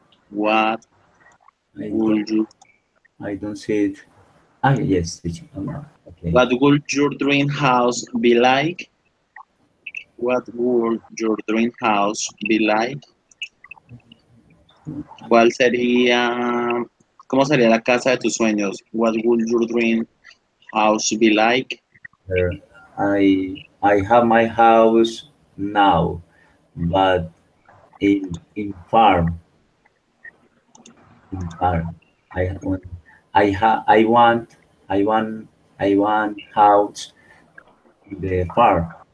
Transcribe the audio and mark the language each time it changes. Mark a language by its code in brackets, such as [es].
[en] What I don't, would you I don't see it. Ah, yes, teacher. Okay. what would your dream house be like? What would your dream house be like? [es] ¿Cuál sería, cómo sería la casa de tus sueños? [en] What would your dream house be like? Uh, I have my house now, but in farm. I want I ha I want house in the farm.